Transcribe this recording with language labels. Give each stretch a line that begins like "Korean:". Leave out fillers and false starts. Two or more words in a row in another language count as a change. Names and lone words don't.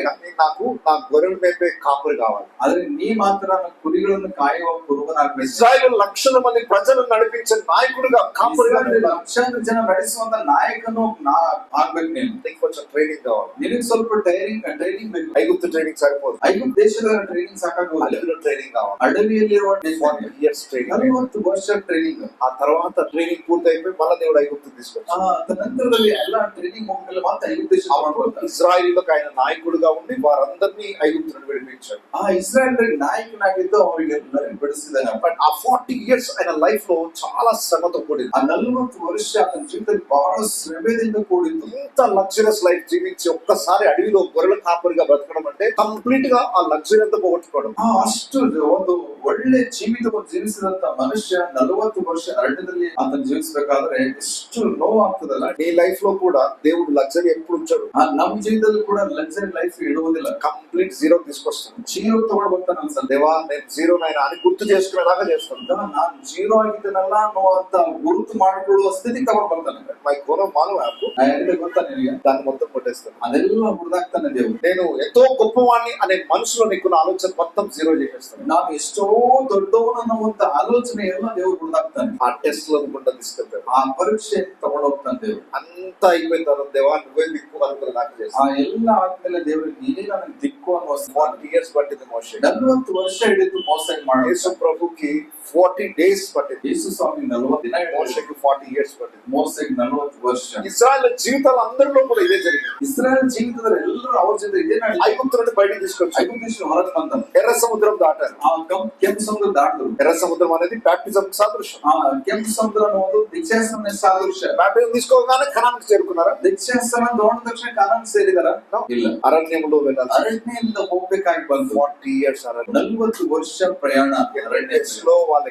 Telugu: కానీ నాకు నా గొర్రెలు మేపే కాపురి కావాలి.
Kannada: ಆದ್ರೆ ನೀ ಮಾತ್ರ ಕುರಿಗಳನ್ನು ಕಾಯುವ ಕುರುಬನಾಗ್ಬೇಕು.
Telugu: ఇజ్రాయెల్ లక్షల మంది ప్రజలను నడిపించే నాయకుడిగా కాపురిగా
Kannada: ಲಕ್ಷಾಂತರ ಜನ ನಡೆಸುವಂತ ನಾಯಕನು ಆಗ್ಬೇಕು ನೀನು.
Telugu: నీకు కొంచెం ట్రైనింగ్ కావాలి.
Kannada: ನಿನಗೆ ಸ್ವಲ್ಪ ಟ್ರೈನಿಂಗ್ ಬೇಕು.
Telugu: ఐగుప్తు ట్రైనింగ్ సరిపోదు.
Kannada: ಐಗುಪ್ತ ದೇಶದ ಟ್ರೈನಿಂಗ್ ಸಾಕಾಗೋದಿಲ್ಲ.
Telugu: అడవిలో ట్రైనింగ్ కావాలి.
Kannada: ಅಡವಿಯಲ್ಲಿರುವ
Telugu: 40 years ట్రైనింగ్.
Kannada: 40 ವರ್ಷ ಟ್ರೈನಿಂಗ್.
Telugu: ఆ తర్వాత ట్రైనింగ్ పూర్తయిపోయి మళ్ళీ దేవుడు ఐగుప్తు తీసుకొచ్చాడు.
Kannada: ನಂತರದಲ್ಲಿ ಎಲ್ಲಾ ಟ್ರೈನಿಂಗ್ ಮುಗಿದ್ಮೇಲೆ ಮತ್ತೆ ಐಗುಪ್ತ ದೇಶ ಮಾಡ್ಕೊಳ್ತಾರೆ.
Telugu: ఇజ్రాయిలీలకు ఆయన నాయకుడిగా ఉండి వారందరినీ ఐగుప్తు నుండి విడిపించాడు.
Kannada: ಇಸ್ರಾಯೇಲ್ ನಾಯಕನಾಗಿದ್ದು ಅವರಿಗೆಲ್ಲರಿಗೂ ಬಿಡಿಸಿದ್ದಾನೆ.
Telugu: బట్ ఆ 40 years ఆయన లైఫ్ లో చాలా శ్రమతో కూడింది.
Kannada: 40 ವರ್ಷ ಆತನ ಜೀವಿತದಲ್ಲಿ ಬಹಳ ಶ್ರಮೆದಿಂದ ಕೂಡಿತ್ತು.
Telugu: ఇంత లగ్జరియస్ లైఫ్ జీవించి ఒక్కసారి అడవిలో గొర్రెల కాపురిగా బ్రతకడం అంటే కంప్లీట్ గా ఆ లగ్జరీ అంతా పోగొట్టుకోవడం.
Kannada: ಅಷ್ಟು ಒಂದು ಒಳ್ಳೆ ಜೀವಿತವನ್ನು ಜೀವಿಸಿದಂತ ಮನುಷ್ಯ 40 ವರ್ಷ ಅರಣ್ಯದಲ್ಲಿ ಆತನ ಜೀವಿಸಬೇಕಾದ್ರೆ ಎಷ್ಟು ನೋವಾಗ್ತದಲ್ಲ.
Telugu: నీ లైఫ్ లో కూడా దేవుడు లగ్జరీ ఎప్పుడు ఉంచాడు.
Kannada: ನಮ್ಮ ಜೀವಿತದಲ್ಲಿ ಕೂಡ
English: luxury life
Kannada: ಇಡುವುದಿಲ್ಲ.
English: complete zero
Telugu: తీసుకొస్తాను.
Kannada: ಜೀರೋ ತಗೊಂಡು ಬರ್ತಾನೆ ಅನ್ಸಲ್ಲ.
Telugu: దేవా నేను జీరో నైనా అని గుర్తు చేసుకునేలాగా చేస్తాను.
Kannada: ನಾನು ಜೀರೋ ಆಗಿದ್ದೇನಲ್ಲ ಅನ್ನುವಂತ ಗುರುತು ಮಾಡಿಕೊಳ್ಳುವ ಸ್ಥಿತಿ ತಗೊಂಡು ಬರ್ತಾನೆ. మై కోరం మాను యాప్ ಗೊತ್ತಾ ನಿನಗೆ?
Telugu: దాన్ని మొత్తం కొట్టేస్తాను.
Kannada: ಅದೆಲ್ಲ ಹುಡುದಾಕ್ತಾನೆ దేవుడు.
Telugu: నేను ఎంతో గొప్పవాణ్ణి అనే మనసులో నీకున్న ఆలోచన మొత్తం జీరో చేసేస్తాను.
Kannada: ನಾನು ಎಷ್ಟೋ ದೊಡ್ಡವನು ಅನ್ನುವಂತ ಆಲೋಚನೆ ಎಲ್ಲ ದೇವರು ಹುಡುದಾಕ್ತಾನೆ.
Telugu: ఆ టెస్ట్ లో గుండా తీసుకెళ్తాడు.
Kannada: ಆ ಪರೀಕ್ಷೆ ತಗೊಂಡು ಹೋಗ್ತಾನೆ ದೇವರು.
Telugu: అంతా అయిపోయిన తర్వాత దేవా నువ్వే దిక్కు అనుకున్న నాకు
Kannada: ಆ
Telugu: చేస్తాను.
Kannada: ಎಲ್ಲ ಆದ್ಮೇಲೆ ದೇವರು ನೀನೇ ನನಗೆ ದಿಕ್ಕು ಅನ್ನುವ
Telugu: 40 years పట్టింది మోషే.
Kannada: 40 ವರ್ಷ ಹಿಡಿದು ಮೋಸ ಮಾಡಿ.
Telugu: యేసు ప్రభుకి 40 days పట్టింది.
Kannada: ಯೇಸು ಸ್ವಾಮಿ 40 ದಿನ
Telugu: మోషేకి 40 years పట్టింది.
Kannada: ಮೋಸೆಗೆ 40 ವರ್ಷ.
Telugu: ఇజ్రాయెల్ జీవితాలు అందరిలో కూడా ఇదే జరిగింది.
Kannada: ಇಸ್ರಾಯೇಲ್ ಜೀವಿತದಲ್ಲಿ ಎಲ್ಲರೂ ಅವ್ರ ಜೊತೆ ಇದೇ ನಡೆಯಿತು.
Telugu: ఐగుప్తు నుండి బయటికి తీసుకొచ్చి
Kannada: ಐಗುಪ್ತ ದೇಶ ಹೊರಗೆ ಬಂದನು.
Telugu: ఎర్ర సముద్రం దాటారు.
Kannada: ಆ ಕೆಂಪು ಸಮುದ್ರ ದಾಟಿದ್ರು.
Telugu: ఎర్ర సముద్రం అనేది బ్యాప్టిజం సాదృశ్యం.
Kannada: ಆ ಕೆಂಪು ಸಮುದ್ರ ಅನ್ನೋದು ದೀಕ್ಷಾಸ್ನಾನ ಸಾದೃಶ್ಯ.
Telugu: బ్యాప్టిజం తీసుకోగానే కనానికి చేరుకున్నారా?
Kannada: ದೀಕ್ಷಾಸ್ನಾನ ತಗೊಂಡ ತಕ್ಷಣ ಕಾನಾನ್ ಸೇರಿದಾರ? ಇಲ್ಲ.
Telugu: అరణ్యంలో వెళ్ళాలి.
Kannada: ಅರಣ್ಯದಿಂದ ಹೋಗ್ಬೇಕಾಗಿ ಬಂತು.
Telugu: 40 years అరణ్యం.
Kannada: 40 ವರ್ಷ ಪ್ರಯಾಣ
Telugu: అరణ్యంలో వాళ్ళకి